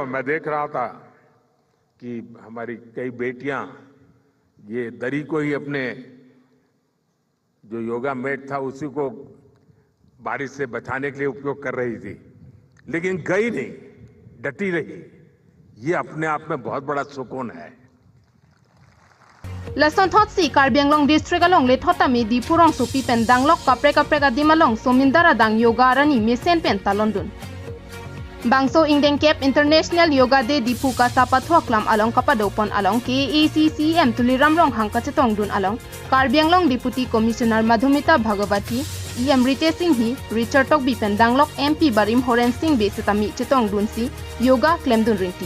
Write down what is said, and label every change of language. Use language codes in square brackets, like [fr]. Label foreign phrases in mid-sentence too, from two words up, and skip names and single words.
[hi] मैं देख रहा था कि हमारी कई बेटियां ये दरी को ही अपने जो योगा मैट था उसी को बारिश से बचाने के लिए उपयोग कर रही थी, लेकिन गई नहीं, डटी रही। ये अपने आप में बहुत बड़ा सुकून है। [mjw] Lason thot si Karbi Anglong district along le thota mi di purong supi pen danglok kapre ka dimalong somindara dang yoga rani mesen pen talondun. Bangso Ingdeng Kep International Yoga Day di Puka Sapathuaklam along kapadopon along KACCM tuliramrong hangkachetong dun along Karbi Anglong [en] Deputy Commissioner [mjw] Madhumita Bhagawati EM Rite Singhi Richard Tok Bipen Danglok MP Barim Horen Singh Besitami Chetong dun si yoga klemdun ringti.